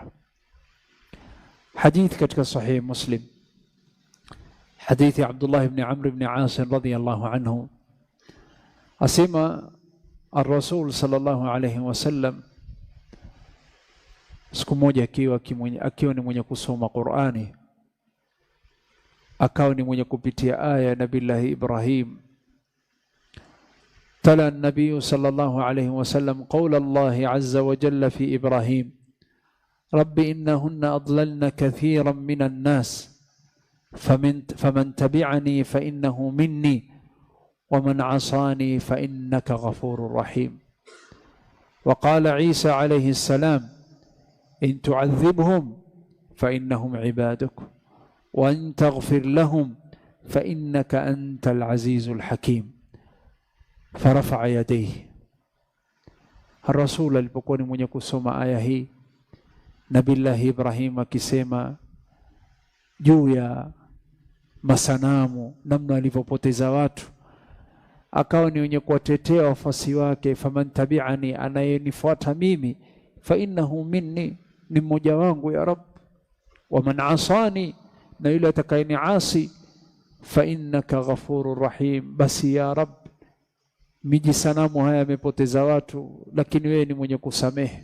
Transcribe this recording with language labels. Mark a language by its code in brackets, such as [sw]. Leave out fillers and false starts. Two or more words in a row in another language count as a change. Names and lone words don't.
[sw] Hadith katika sahih Muslim, hadithi Abdullah ibn Amr ibn As [ar] رضي الله عنه, [sw] asema [ar] الرسول صلى الله عليه وسلم [sw] siku moja akiwa ni mwenye kusoma Qur'ani, akawa ni mwenye kupitia aya Nabillahi Ibrahim. [ar] تلا النبي صلى الله عليه وسلم قول الله عز وجل في إبراهيم رب إنهن أضللن كثيرا من الناس فمن تبعني فإنه مني ومن عصاني فإنك غفور رحيم. وقال عيسى عليه السلام إن تعذبهم فإنهم عبادك وإن تغفر لهم فإنك أنت العزيز الحكيم. فرفع يديه. [sw] الرسول alipokuwa mwenye kusoma aya hii, Nabillahi Ibrahim akisema juu ya masanamu, namna alivyopoteza watu, akawa ni mwenye kuwatetea wafasi wake, [ar] فمن تبعني, [sw] anayenifuata mimi, [ar] فإنه مني, [sw] ni mmoja wangu [ar] يا رب, ومن عصاني, [sw] na yule atakayeniasi, [ar] فإنك غفور رحيم, [sw] basi [ar] يا رب [sw] miji sanamu haya yamepoteza watu, lakini wewe ni mwenye kusamehe.